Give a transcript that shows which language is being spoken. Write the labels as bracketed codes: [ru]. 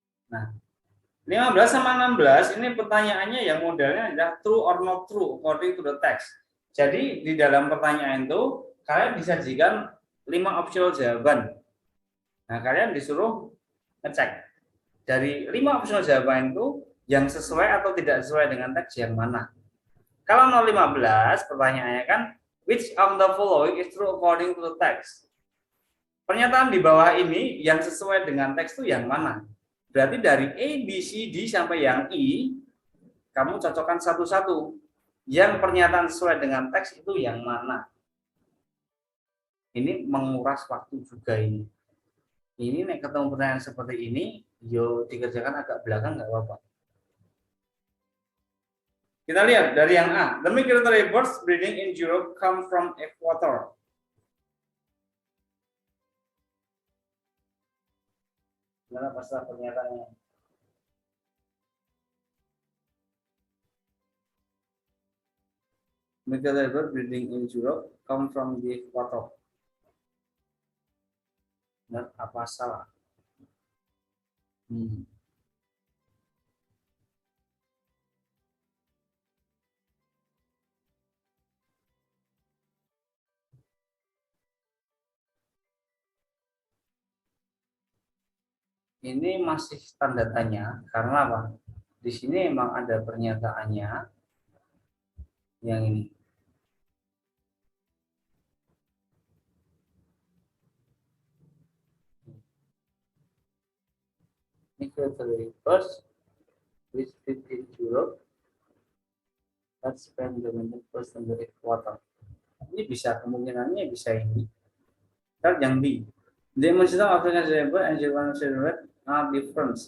[id] Nah, 15 sama 16 ini pertanyaannya yang modelnya adalah [en] true or not true according to the text. [id] Jadi di dalam pertanyaan itu kalian disajikan 5 optional jawaban. Nah, kalian disuruh ngecek dari 5 opsional jawaban itu yang sesuai atau tidak sesuai dengan teks yang mana? Kalau 015 pertanyaannya kan [en] which of the following is true according to the text? [id] Pernyataan di bawah ini yang sesuai dengan teks itu yang mana? Berarti dari A, B, C, D sampai yang I, kamu cocokkan satu-satu. Yang pernyataan sesuai dengan teks itu yang mana? Ini menguras waktu juga ini. Ini nek ketemu pertanyaan seperti ini, yo dikerjakan agak belakang nggak apa-apa. Kita lihat dari yang A. [en] The migratory birds breeding in Europe come from Ecuador. [id] Gimana pasal pernyataannya? [en] Migratory birds breeding in Europe come from the Ecuador. [id] Benar apa salah? Ini masih tanda tanya karena apa? Di sini memang ada pernyataannya yang ini. [en] Migratory birds which breed in Europe that spend the winter first in the equator. [id] Ini bisa kemungkinannya bisa ini. Kan yang B. [en] The immune system African cerebral and German cerebral are different.